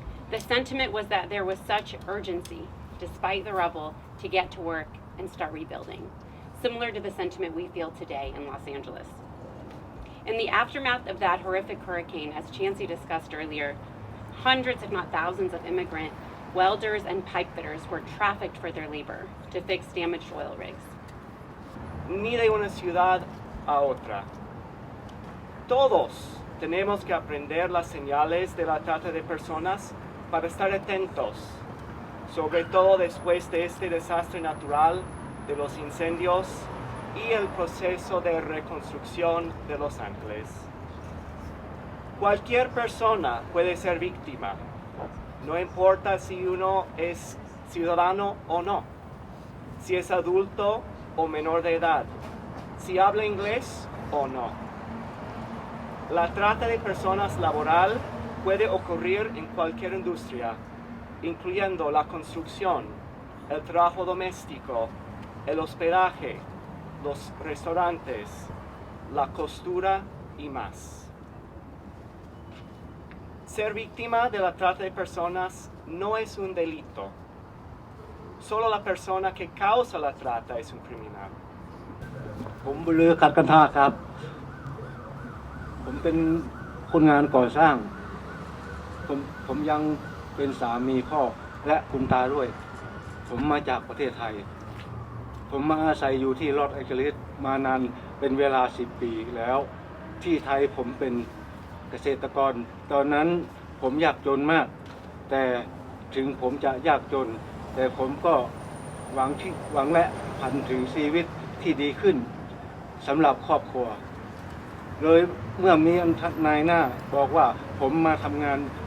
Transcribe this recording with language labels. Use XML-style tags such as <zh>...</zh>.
<en>The sentiment was that there was such urgency, despite the rubble, to get to work and start rebuilding, similar to the sentiment we feel today in Los Angeles. In the aftermath of that horrific hurricane, as Chancey discussed earlier, hundreds, if not thousands, of immigrant welders and pipe fitters were trafficked for their labor to fix damaged oil rigs.</en> <es>Ni de una ciudad a otra. Todos tenemos que aprender las señales de la trata de personas para estar atentos, sobre todo después de este desastre natural, de los incendios y el proceso de reconstrucción de Los Ángeles. Cualquier persona puede ser víctima, no importa si uno es ciudadano o no, si es adulto o menor de edad, si habla inglés o no. La trata de personas laboral puede ocurrir en cualquier industria, incluyendo la construcción, el trabajo doméstico, el hospedaje, los restaurantes, la costura y más. Ser víctima de la trata de personas no es un delito. Solo la persona que causa la trata es un criminal.</es> <th>ผมบุญลือขัดกันทาครับผมเป็นคนงานก่อสร้างผมยังเป็นสามีพ่อและคุณตาด้วย ผมมาจากประเทศไทยผมมาอาศัยอยู่ที่ลอสแองเจลิสมานานเป็นเวลา10 ปีแล้วที่ไทยผมเป็นเกษตรกรตอนนั้นผมยากจนมากแต่ถึงผมจะยากจนแต่ผมก็หวังและพันถึงชีวิตที่ดีขึ้นสำหรับครอบครัวเลยเมื่อมีนายหน้าบอกว่าผมมาทำงาน</th>